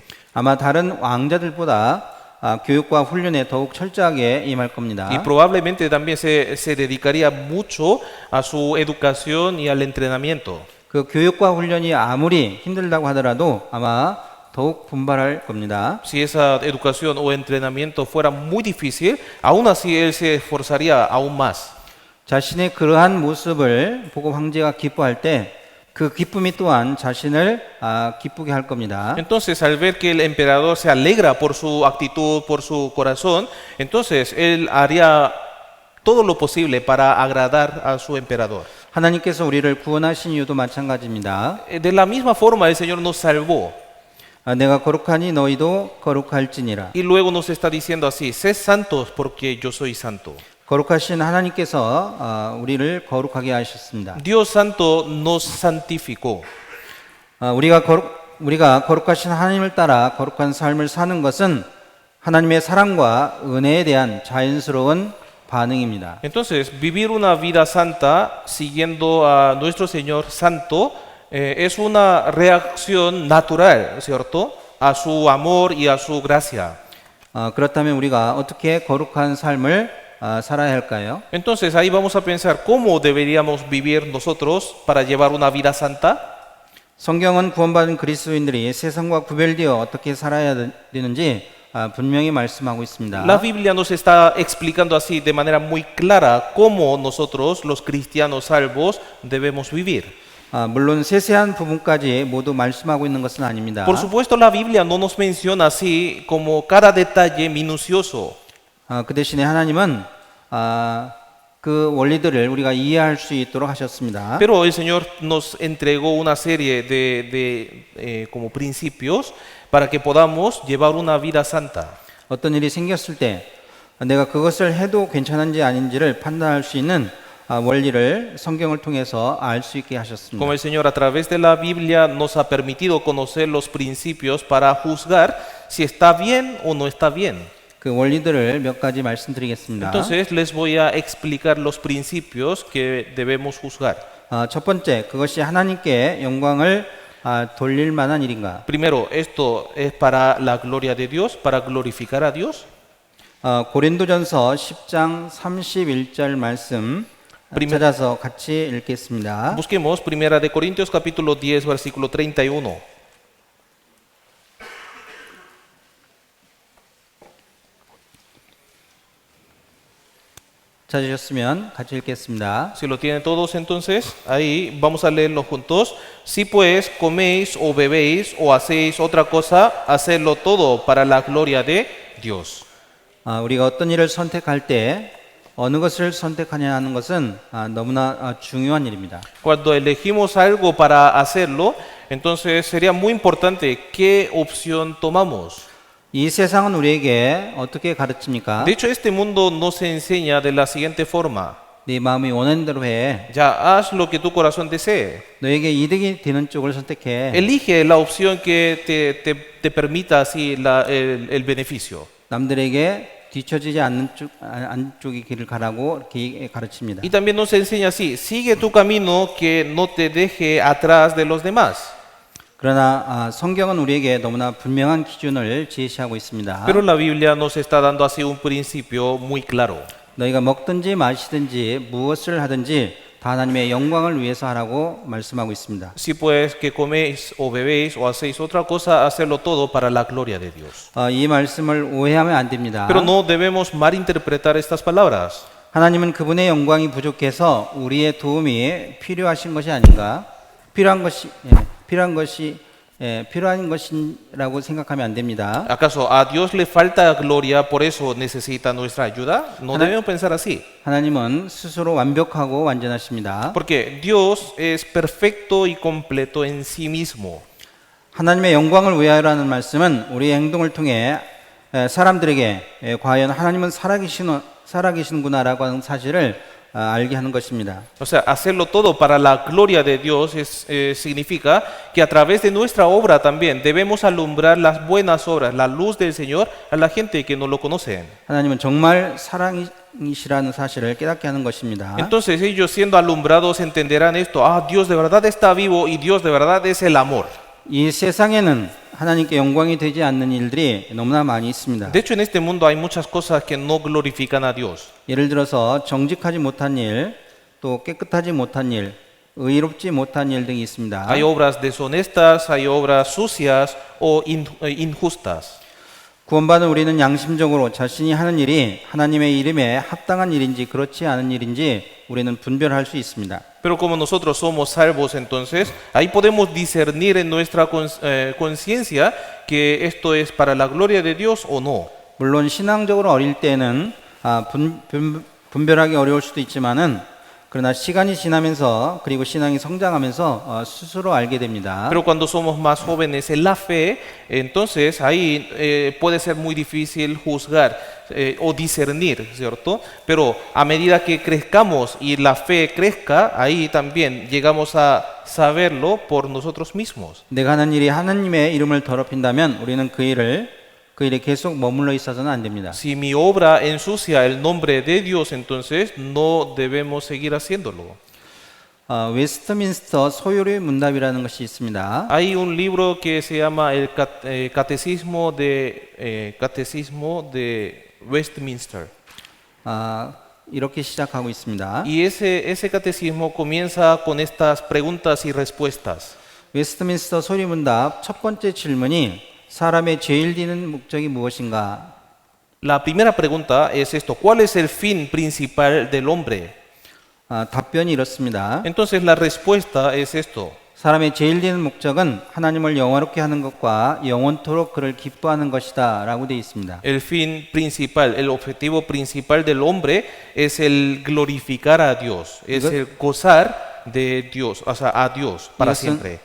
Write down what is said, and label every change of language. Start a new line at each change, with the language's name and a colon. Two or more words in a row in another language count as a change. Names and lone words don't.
Korean: 아마 다른 왕자들보다 교육과 훈련에 더욱 철저하게 임할 겁니다.
Spanish: Y probablemente también se dedicaría mucho a su educación y al entrenamiento.
Korean: 그 교육과 훈련이 아무리 힘들다고 하더라도 아마 더욱 분발할 겁니다.
Spanish: Si esa educación o entrenamiento fuera muy difícil, aún así él se esforzaría aún más.
Korean: 자신의 그러한 모습을 보고 황제가 기뻐할 때 그 기쁨이 또한 자신을 기쁘게 할 겁니다.
Spanish: Entonces, al ver que el emperador se alegra por su actitud, por su corazón, entonces él haría todo lo posible para agradar a su emperador.
Korean: 하나님께서 우리를 구원하신 이유도 마찬가지입니다.
Spanish: De la misma forma, el Señor nos salvó
Korean: 내가 거룩하니 너희도 거룩할지니라.
Spanish: y luego nos está diciendo así: sed santos porque yo soy santo.
Korean: 거룩하신 하나님께서 우리를 거룩하게 하셨습니다.
Spanish: Dios santo nos santificó.
Korean: 우리가 거룩하신 하나님을 따라 거룩한 삶을 사는 것은 하나님의 사랑과 은혜에 대한 자연스러운 반응입니다.
Spanish: Entonces, vivir una vida santa siguiendo a nuestro Señor santo es una reacción natural, ¿cierto?, a su amor y a su gracia.
Korean: 그렇다면 우리가 어떻게 거룩한 삶을 살아야 할까요?
Spanish: Entonces, ahí vamos a pensar cómo deberíamos vivir nosotros para llevar una vida santa.
Korean: 성경은 구원받은 그리스도인들이 세상과 구별되어 어떻게 살아야 되는지 분명히 말씀하고 있습니다.
Spanish: La Biblia nos está explicando así de manera muy clara cómo nosotros, los cristianos salvos, debemos vivir.
Korean: 물론 세세한 부분까지 모두 말씀하고 있는 것은 아닙니다.
Spanish: Por supuesto, la Biblia no nos menciona así como cada detalle minucioso.
Korean: 그 대신에 하나님은 그 원리들을 우리가 이해할 수 있도록 하셨습니다.
Spanish: Pero el Señor nos entregó una serie como principios para que podamos llevar una vida santa.
Korean: 어떤 일이 생겼을 때 내가 그것을 해도 괜찮은지 아닌지를 판단할 수 있는 원리를 성경을 통해서 알 수 있게 하셨습니다.
Spanish: Como el Señor a través de la Biblia nos ha permitido conocer los principios para juzgar si está bien o no está bien.
Korean: 그 원리들을 몇 가지 말씀드리겠습니다.
Spanish: Entonces les voy a explicar los principios que debemos juzgar.
Korean: 첫 번째, 그것이 하나님께 영광을 돌릴 만한 일인가?
Spanish: Primero, esto es para la gloria de Dios, para glorificar a Dios.
Korean: 고린도전서 10장 31절 말씀 찾아서 같이 읽겠습니다.
Spanish: Busquemos Primera de Corintios capítulo 10 versículo 31.
Korean: 찾으셨으면 같이 읽겠습니다.
Spanish: Si lo tienen todos, entonces ahí vamos a leerlo juntos. Si pues coméis o bebéis o hacéis otra cosa, hacedlo todo para la gloria de Dios.
Korean: 우리가 어떤 일을 선택할 때 어느 것을 선택하냐 하는 것은 너무나 중요한 일입니다.
Spanish: Cuando elegimos algo para hacerlo, entonces sería muy importante qué opción tomamos.
Korean: 이 세상은 우리에게 어떻게 가르칩니까?
Spanish: De hecho, este mundo nos enseña de la siguiente forma.
Korean: 네 마음이 원하는 대로 해.
Spanish: Ya, haz lo que tu corazón desee.
Korean: 너에게 이득이 되는 쪽을 선택해.
Spanish: Elige la opción que te permita así el beneficio.
Korean: 남들에게 뒤처지지 않는 쪽이 길을 가라고 이렇게 가르칩니다.
Spanish: Y también nos enseña así, sigue tu camino que no te deje atrás de los demás.
Korean: 그러나 성경은 우리에게 너무나 분명한 기준을 제시하고 있습니다.
Spanish: Pero la Biblia nos está dando así un principio muy claro.
Korean: 너희가 먹든지 마시든지 무엇을 하든지 다 하나님의 영광을 위해서 하라고 말씀하고 있습니다.
Spanish: Si pues que coméis o bebéis o hacéis otra cosa, hacerlo todo para la gloria de Dios.
Korean: 이 말씀을 오해하면 안 됩니다.
Spanish: Pero no debemos malinterpretar estas palabras.
Korean: 하나님은 그분의 영광이 부족해서 우리의 도움이 필요하신 것이 아닌가? 필요한 것이 필요한 것이라고 생각하면 안 됩니다.
Spanish: ¿Acaso a Dios le falta gloria, por eso necesita nuestra ayuda? No debemos pensar así.
Korean: 하나님은 스스로 완벽하고 완전하십니다.
Spanish: Porque Dios es perfecto y completo en sí mismo.
Korean: 하나님의 영광을 위하여라는 말씀은 우리의 행동을 통해 사람들에게 과연 하나님은 살아계시는구나라고 하는 사실을 알게 하는 것입니다.
Spanish: O sea, hacerlo todo para la gloria de Dios significa que a través de nuestra obra también debemos alumbrar las buenas obras, la luz del Señor a la gente que no lo conocen.
Korean: 하나님은 정말 사랑이시라는 사실을 깨닫게 하는 것입니다.
Spanish: Entonces ellos siendo alumbrados entenderán esto, Dios de verdad está vivo y Dios de verdad es el amor.
Korean: 이 세상에는 하나님께 영광이 되지 않는 일들이 너무나 많이 있습니다.
Spanish: De hecho, en este mundo hay muchas cosas que no glorifican a Dios.
Korean: 예를 들어서 정직하지 못한 일, 또 깨끗하지 못한 일, 의롭지 못한 일 등이 있습니다.
Spanish: Hay obras deshonestas, hay obras sucias o injustas.
Korean: 구원받은 우리는 양심적으로 자신이 하는 일이 하나님의 이름에 합당한 일인지 그렇지 않은 일인지 우리는 분별할 수 있습니다.
Spanish: Pero como nosotros somos salvos, entonces ahí podemos discernir en nuestra conciencia que esto es para la gloria de Dios o no.
Korean: 물론 신앙적으로 어릴 때는 분별하기 어려울 수도 있지만은 그러나 시간이 지나면서 그리고 신앙이 성장하면서 스스로 알게 됩니다.
Spanish: Pero cuando somos más jóvenes en la fe, entonces ahí puede ser muy difícil juzgar o discernir, ¿cierto? Pero a medida que crezcamos y la fe crezca, ahí también llegamos a saberlo por nosotros mismos.
Korean: 내가 하는 일이 하나님의 이름을 더럽힌다면 우리는 그 일에 계속 머물러 있어서는 안 됩니다.
Spanish: Si mi obra ensucia el nombre de Dios, entonces no debemos seguir haciéndolo.
Korean: 웨스트민스터 소요리 문답이라는 것이 있습니다.
Spanish: Hay un libro que se llama el Catecismo de Westminster.
Korean: 이렇게 시작하고 있습니다.
Spanish: Y ese catecismo comienza con estas preguntas y respuestas.
Korean: 웨스트민스터 소요리 문답 첫 번째 질문이 사람의 죄를 지는 목적이 무엇인가?
Spanish: La primera pregunta es esto: ¿cuál es el fin principal del hombre?
Korean: 답변이 이렇습니다.
Spanish: Entonces la respuesta es esto:
Korean: 사람의 죄를 지는 목적은 하나님을 영화롭게 하는 것과 영원토록 그를 기뻐하는 것이다 라고 되어 있습니다.
Spanish: el fin principal, el objetivo principal del hombre es el glorificar a Dios, es el gozar de Dios, o sea, a Dios para siempre.